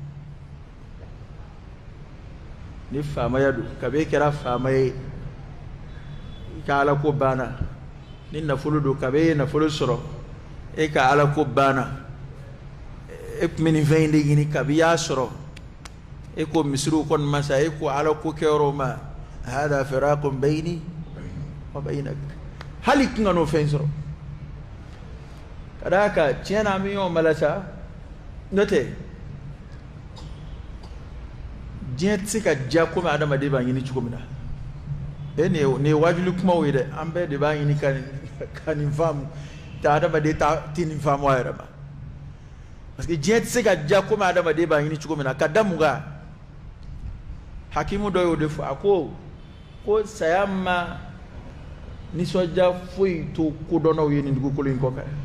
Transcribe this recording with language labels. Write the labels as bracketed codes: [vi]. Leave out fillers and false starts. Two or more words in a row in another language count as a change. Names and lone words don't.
[bm] ni faamaya don kabi e kɛra faama ye i ka ala ko banna ni nafolo don kabi e ye nafolo sɔrɔ e ka ala ko banna e tun bɛ nin fɛn in de ɲini kabi i y'a sɔrɔ e ko misiriw kɔni ma sa e ko ala ko kɛyɔrɔ ma [ar] هذا فراق بيني وبينك [bm] hali tun ka n'o fɛn sɔrɔ ka d'a kan tiɲɛ na an bɛ ɲɔgɔn bala sa n'o tɛ diɲɛ tɛ se ka diya komi adamaden b'a ɲini cogo min na nin ye wajuli kumaw ye dɛ an bɛɛ de b'a ɲini ka nin faamu te adamaden tɛ nin faamu a yɛrɛ ma [fr] parce que [bm] diɲɛ tɛ se ka diya komi adamaden b'a ɲini cogo min na ka da mun kan hakimu dɔ y'o de fɔ a ko saya ma nisɔndiya foyi to kodɔnnaw ye nin dugukolo in kɔ kan